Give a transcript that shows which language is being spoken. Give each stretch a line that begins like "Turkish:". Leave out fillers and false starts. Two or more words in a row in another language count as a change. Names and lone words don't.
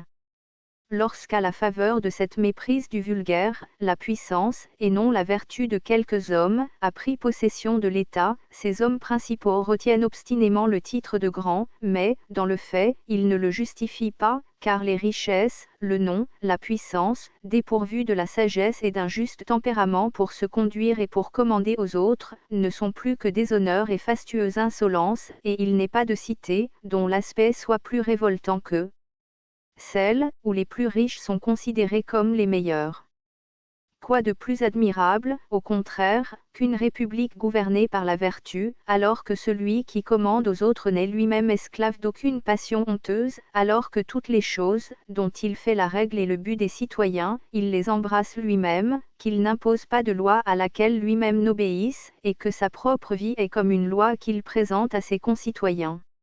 French: Lorsqu'à la faveur de cette méprise du vulgaire, la puissance, et non la vertu de quelques hommes, a pris possession de l'État, ces hommes principaux retiennent obstinément le titre de grand, mais, dans le fait, ils ne le justifient pas, car les richesses, le nom, la puissance, dépourvus de la sagesse et d'un juste tempérament pour se conduire et pour commander aux autres, ne sont plus que déshonneurs et fastueuses insolences, et il n'est pas de cité, dont l'aspect soit plus révoltant que celles où les plus riches sont considérés comme les meilleurs. Quoi de plus admirable, au contraire, qu'une république gouvernée par la vertu, alors que celui qui commande aux autres n'est lui-même esclave d'aucune passion honteuse, alors que toutes les choses, dont il fait la règle et le but des citoyens, il les embrasse lui-même, qu'il n'impose pas de loi à laquelle lui-même n'obéisse, et que sa propre vie est comme une loi qu'il présente à ses concitoyens.